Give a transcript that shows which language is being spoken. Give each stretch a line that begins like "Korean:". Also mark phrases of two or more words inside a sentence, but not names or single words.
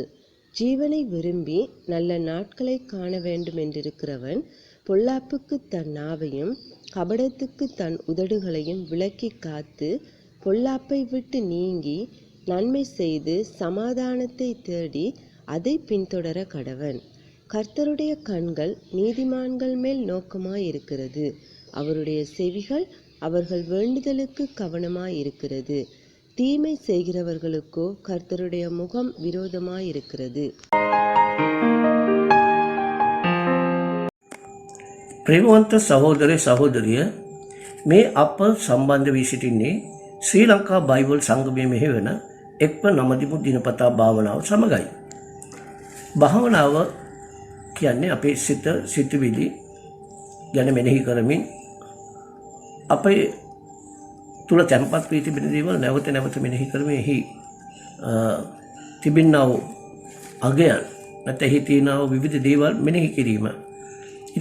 Tamil: ஜீவனை விரும்பி நல்ல நாட்களை காண வேண்டும் என்றிருக்கிறவன் பொல்லாப்புக்கு தன் நாவையும் கபடத்துக்கு தன் உதடுகளையும் விலக்கி காத்து பொல்லாப்பை விட்டு நீங்கி நன்மை செய்து சமாதானத்தை தேடி அதை பின்தொடர கடவன். கர்த்தருடைய கண்கள் நீதிமான்கள் மேல் நோக்கமாயிருக்கிறது, அவருடைய செவிகள் அவர்கள் வேண்டுதலுக்கு கவனமாயிருக்கிறது. தீமை செய்கிறவர்களுக்கோ கர்த்தருடைய முகம் விரோதமாயிருக்கிறது.
Sinhala: ප්‍රේමවන්ත සහෝදර සහෝදරිය, මේ අප සම්බන්ධ වී සිටින්නේ ශ්‍රී ලංකා බයිබල් සංගමයේ මෙහෙවන එක්ව නමදිමු දිනපතා භාවනාව සමගයි. භාවනාව කියන්නේ අපේ සිත සිතුවිලි ගැන මෙනෙහි කරමින් අපේ තුල තැන්පත් වී තිබෙන දේවල් නැවත නැවත මෙනෙහි කරමින් එහි තිබෙනා වූ අගයන් නැත්නම් එහි තියෙනා වූ විවිධ දේවල් මෙනෙහි කිරීම.